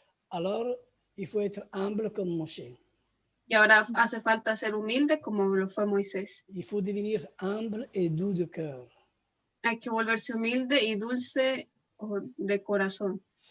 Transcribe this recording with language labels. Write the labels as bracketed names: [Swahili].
[French] Alors, il faut être humble comme Moshe. [Spanish] Y ahora hace falta ser humilde como lo fue Moisés. [French] Il faut devenir humble et doux de cœur. [Spanish] Hay que volverse humilde y dulce de corazón.